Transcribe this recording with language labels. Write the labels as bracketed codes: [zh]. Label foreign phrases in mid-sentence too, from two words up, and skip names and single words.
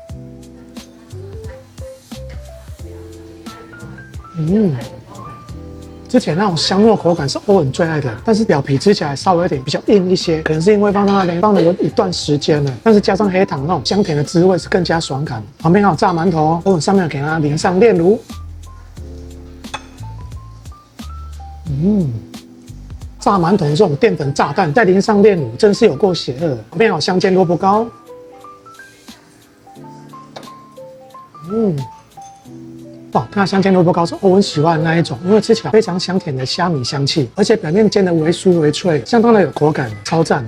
[zh] 之前那種香糯口感是歐文最愛的，但是表皮吃起來稍微有點比較硬一些，可能是因為放在那邊放了有一段時間了，但是加上黑糖那種香甜的滋味是更加爽感。旁邊還有炸饅頭哦，歐文上面給它淋上煉乳。炸饅頭這種澱粉炸彈再淋上煉乳，真是有夠邪惡的。旁邊還有香煎蘿蔔糕。哇，那香煎蘿蔔糕是歐文喜歡的那一種，因為吃起来非常香甜的蝦米香氣，而且表面煎得微酥微脆，相當的有口感，超讚。